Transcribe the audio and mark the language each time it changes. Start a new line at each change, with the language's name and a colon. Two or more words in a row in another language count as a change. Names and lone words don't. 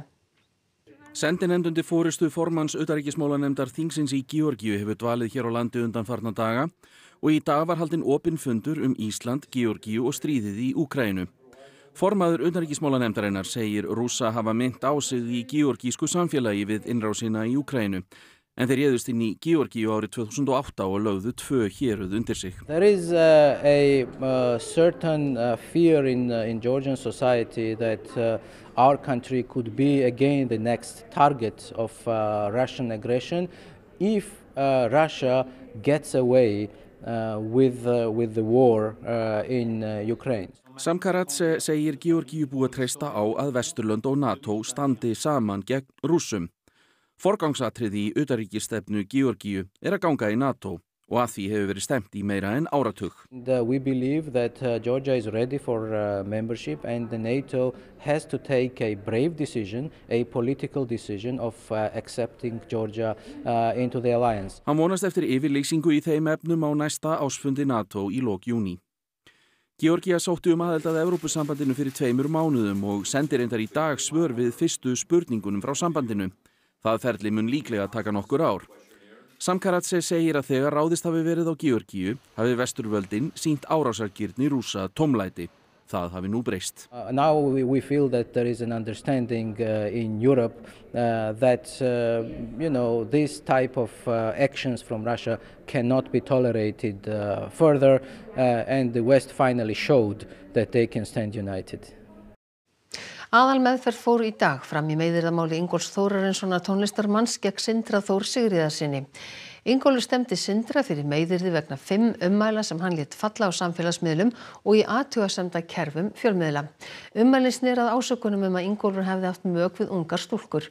Icelandic: Sendinefnd undir forystu formanns utanríkismálanefndar þingsins í Georgíu hefur dvalið hér á landi undanfarna daga og í dag var haldinn opinn fundur Ísland, Georgíu og stríðið í Úkraínu. Formaður utanríkismálanefndarinnar segir Rússa hafa minnt á sig í georgísku samfélagi við innrásina í Úkraínu. En þeir réðust inn í Georgíu árið 2008 og lögðu 2 héruð undir sig.
English: There is a certain fear in Georgian society that our country could be again the next target of Russian aggression if Russia gets away with the war in Ukraine.
Icelandic: Samkaradze segir Georgíu búið að treysta á að Vesturlönd og NATO standi saman gegn Rússum. Forgangsatriði í utanríkisstefnu Georgíu að ganga í NATO og að því hefur verið stefnt í meira en áratug.
English: We believe that Georgia is ready for membership and the NATO has to take a brave decision, a political decision of accepting Georgia into the alliance.
Icelandic: Hann vonast eftir yfirlýsingu í þeim efnum á næsta ársfundi NATO í lok júní. Georgía sótti aðild að Evrópusambandinu fyrir 2 mánuðum og sendir reyndar í dag svör við fyrstu spurningunum frá sambandinu. Það ferli mun líklega taka nokkur ár. Samkaradze segir að þegar ráðist hafi verið á Georgíu hafi Vesturvöldin sýnt árásargirni Rússa tómlæti. Það hafi nú breyst.
English: Now we feel that there is an understanding in Europe that this type of actions from Russia cannot be tolerated further and the West finally showed that they can stand united.
Icelandic: Aðalmeðferð fór í dag fram í meiðyrðamáli Ingólfs Þórarinssonar tónlistarmanns gegn Sindra Þór Sigríðarsyni. Ingólfur stefndi Sindra fyrir meiðyrði vegna 5 ummæla sem hann lét falla á samfélagsmiðlum og í athugasemda kerfum fjölmiðla. Ummælin snerað ásökunum að Ingólfur hefði haft mök við ungar stúlkur.